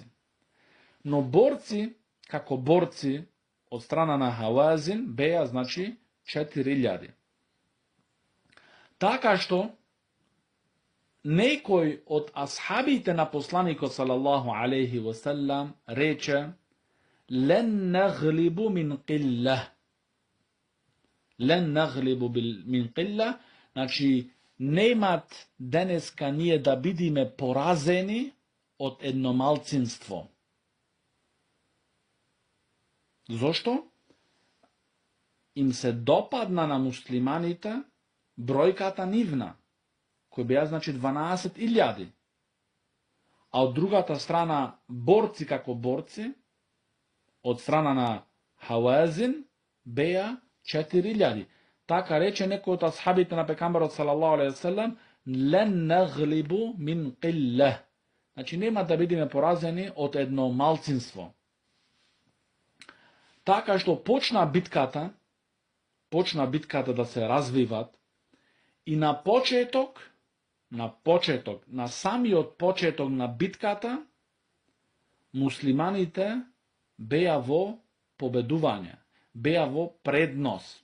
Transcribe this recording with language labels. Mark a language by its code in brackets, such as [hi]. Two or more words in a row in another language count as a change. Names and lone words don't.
[mk] Но борци, како борци од страна на Хавазин, беа, значи, 4000. Така што, некој од асхабите на посланикот [ar] صلى الله عليه وسلم [mk] рече: [ar] "لن نغلب من قلة." لن نغلب من قلة, [mk] значи, немат денеска ние да бидиме поразени од едномалцинство. Зошто? Им се допадна на муслиманите бројката нивна, кој беа, значи, 12.000. А од другата страна борци како борци, од страна на Хавазин, беа 4000. Така рече некој од асхабите на пекамбарот [ar] صلى الله عليه وسلم: "لن نغلب من قلة." [mk] Значи нема да бидеме поразени од едно малцинство. Така што почна битката да се развиват и на самиот почеток на битката, муслиманите беа во победување, беа во предност.